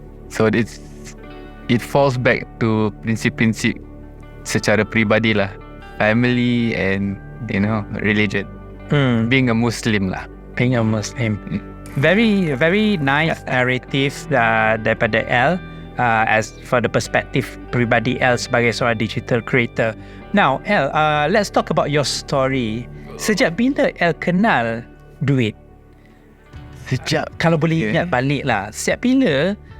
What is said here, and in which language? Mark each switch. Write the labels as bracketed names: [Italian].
[English] So it falls back to [Malay] prinsip-prinsip secara peribadi lah. [English] Family and, you know, religion. Being a Muslim lah. Being a Muslim. Very, very nice narrative [Malay] daripada [English] El. As for the perspective [Malay] peribadi El sebagai seorang [English] digital creator. Now, El, let's talk about your story. [Malay] Sejak bila El kenal duit? Kalau boleh ingat balik lah, sejak bila